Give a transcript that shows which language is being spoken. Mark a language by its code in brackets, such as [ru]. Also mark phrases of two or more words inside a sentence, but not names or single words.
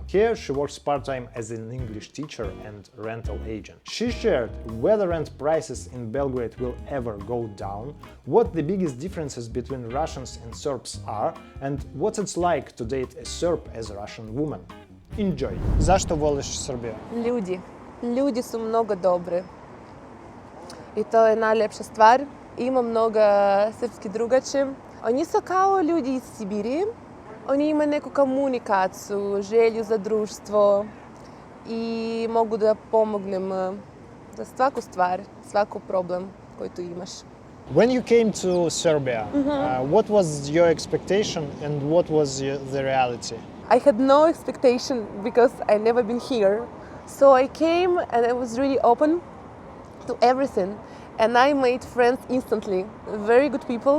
[en] Here she works part-time as an English teacher and rental agent. She shared whether rent prices in Belgrade will ever go down, what the biggest differences between Russians and Serbs are, and what it's like to date a Serb as a Russian woman. Enjoy! [bs] Zašto voliš Srbiju? Ljudi. Ljudi su mnogo dobri. I to je najljepša stvar. Ima mnogo srpskih drugače. Oni su kao ljudi iz Sibirije. Oni imaju neku komunikaciju, želju za društvo i mogu da pomognem za svaku stvar, svaku problem koji tu imaš. [en] When you came to Serbia, what was your expectation and what was the reality? I had no expectation because I never been here. So I came and I was really open to everything. And I made friends instantly, very good people.